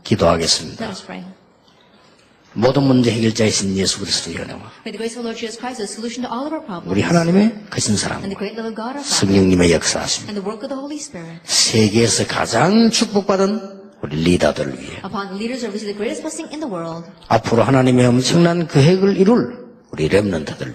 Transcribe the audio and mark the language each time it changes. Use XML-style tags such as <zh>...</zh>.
<ko>기도하겠습니다.</ko> <en>Let us pray.</en> <ko>모든 문제 해결자이신 예수 그리스도의 은혜와</ko> <en>May the grace of the Lord Jesus Christ be the solution to all of our problems.</en> <ko>우리 하나님의 크신</ko> <en>And</en> <ko>사랑과</ko> <en>the great love of God our Father.</en> <ko>성령님의 역사하심</ko> <en>And the work of the Holy Spirit.</en> <ko>세계에서 가장 축복받은 우리 리더들을 위해</ko> <en>Upon the leaders who receive the greatest blessing in the world.</en> <ko>앞으로 하나님의 엄청난 계획을 이룰 우리 렘넌트들</ko>